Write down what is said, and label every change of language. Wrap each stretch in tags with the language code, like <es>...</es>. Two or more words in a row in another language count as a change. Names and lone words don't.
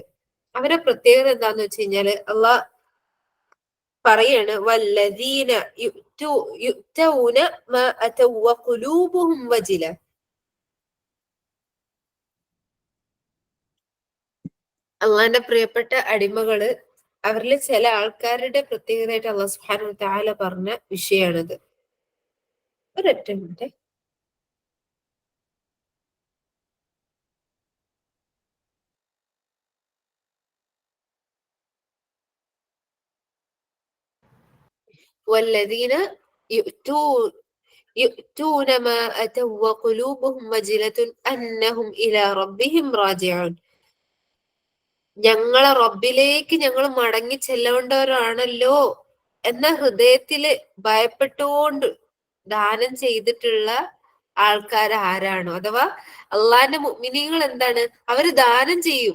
<ml>അവരുടെ പ്രത്യേകത എന്താന്ന് വെച്ച് കഴിഞ്ഞാല് അള്ളാഹ് പറയാണ്,</ml> <ar>والذين يؤتون ما آتوا وقلوبهم وجلة.</ar> <ml>അള്ളാന്റെ പ്രിയപ്പെട്ട അടിമകള്, അവരിൽ ചില ആൾക്കാരുടെ പ്രത്യേകതയായിട്ട് അള്ളാഹു</ml> <ar>سبحانه وتعالى</ar> <ml>പറഞ്ഞ വിഷയാണിത്. ഒരൊറ്റ മിനിറ്റ്.</ml> <ar>والذين يؤتون يؤتون ما أتوا وقلوبهم وجلة أنهم إلى ربهم راجعون.</ar> <ml>ഞങ്ങളെ റബ്ബിലേക്ക് ഞങ്ങൾ മടങ്ങി ചെല്ലേണ്ടവരാണല്ലോ എന്ന ഹൃദയത്തില് ഭയപ്പെട്ടുകൊണ്ട് ദാനം ചെയ്തിട്ടുള്ള ആൾക്കാർ ആരാണോ, അഥവാ അള്ളാന്റെ മുഅ്മിനീങ്ങൾ എന്താണ്? അവര് ദാനം ചെയ്യും.</ml>